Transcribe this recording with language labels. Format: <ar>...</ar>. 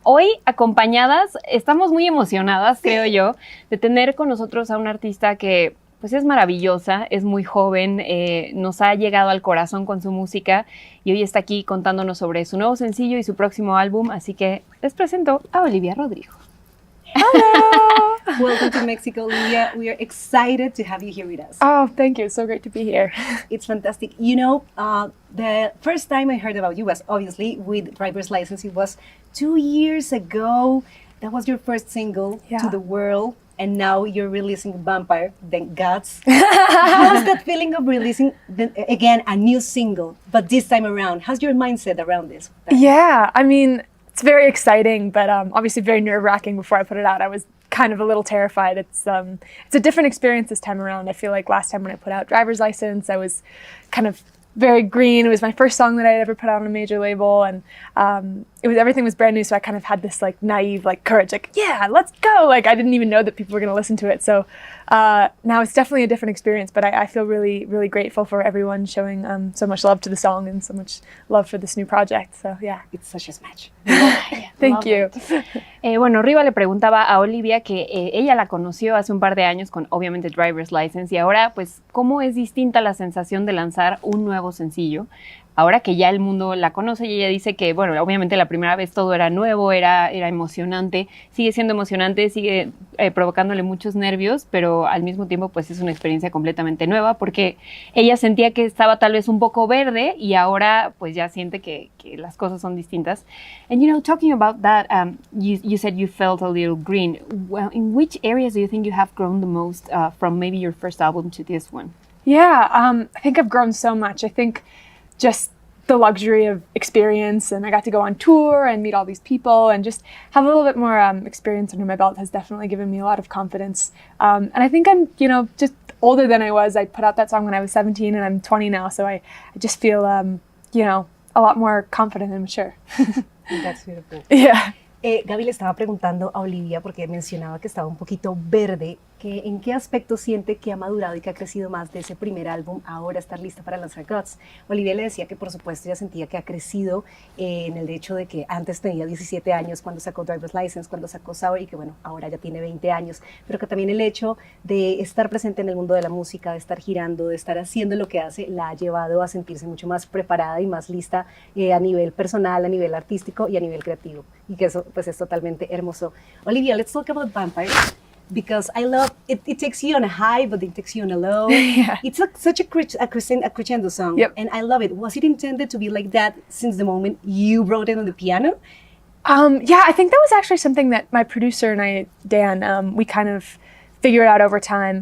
<es>Hoy acompañadas, estamos muy emocionadas, creo yo, de tener con nosotros a una artista que pues es maravillosa, es muy joven, nos ha llegado al corazón con su música y hoy está aquí contándonos sobre su nuevo sencillo y su próximo álbum, así que les presento a Olivia Rodrigo.</es> <en>Hello! Welcome to Mexico, Olivia. We are excited to have you here with us. Oh, thank you. It's so great to be here. It's fantastic. You know, the first time I heard about you was obviously with Driver's License. It was 2 years ago. That was your first single to the world. And now you're releasing Vampire, Thank Gods. How's that feeling of releasing, again, a new single, but this time around? How's your mindset around this? Yeah, I mean, it's very exciting, but obviously very nerve-wracking before I put it out. I was kind of a little terrified. It's a different experience this time around. I feel like last time when I put out Driver's License, I was kind of very green. It was my first song that I had ever put out on a major label, and everything was brand new, so I kind of had this like naive like courage, like yeah, let's go. Like I didn't even know that people were going to listen to it. So now it's definitely a different experience, but I feel really, really grateful for everyone showing so much love to the song and so much love for this new project. So yeah, it's such a smash. Thank you.</en> <es>Bueno, Riva le preguntaba a Olivia que ella la conoció hace un par de años con obviamente Driver's License y ahora pues cómo es distinta la sensación de lanzar un nuevo sencillo. Ahora que ya el mundo la conoce y ella dice que, bueno, obviamente la primera vez todo era nuevo, era emocionante, sigue siendo emocionante, sigue provocándole muchos nervios, pero al mismo tiempo pues es una experiencia completamente nueva porque ella sentía que estaba tal vez un poco verde y ahora pues ya siente que las cosas son distintas.</es> <en>And you know, talking about that, you said you felt a little green. Well, in which areas do you think you have grown the most from maybe your first album to this one? Yeah, I think I've grown so much. I think just the luxury of experience, and I got to go on tour and meet all these people and just have a little bit more experience under my belt has definitely given me a lot of confidence. And I think I'm, you know, just older than I was. I put out that song when I was 17 and I'm 20 now, so I just feel, you know, a lot more confident and mature. That's beautiful. Yeah.</en> <es>Gaby le estaba preguntando a Olivia, porque mencionaba que estaba un poquito verde, que en qué aspecto siente que ha madurado y que ha crecido más de ese primer álbum, ahora estar lista para lanzar Gods. Olivia le decía que por supuesto ella sentía que ha crecido en el hecho de que antes tenía 17 años cuando sacó Driver's License, cuando sacó Sour, y que bueno, ahora ya tiene 20 años, pero que también el hecho de estar presente en el mundo de la música, de estar girando, de estar haciendo lo que hace, la ha llevado a sentirse mucho más preparada y más lista a nivel personal, a nivel artístico y a nivel creativo, y que eso pues es totalmente hermoso.</es> <en>Olivia, let's talk about Vampire, because I love it. It takes you on a high, but it takes you on a low. Yeah. It's such a crescendo song, yep. And I love it. Was it intended to be like that since the moment you wrote it on the piano? Yeah, I think that was actually something that my producer and I, Dan, we kind of figured out over time.</en>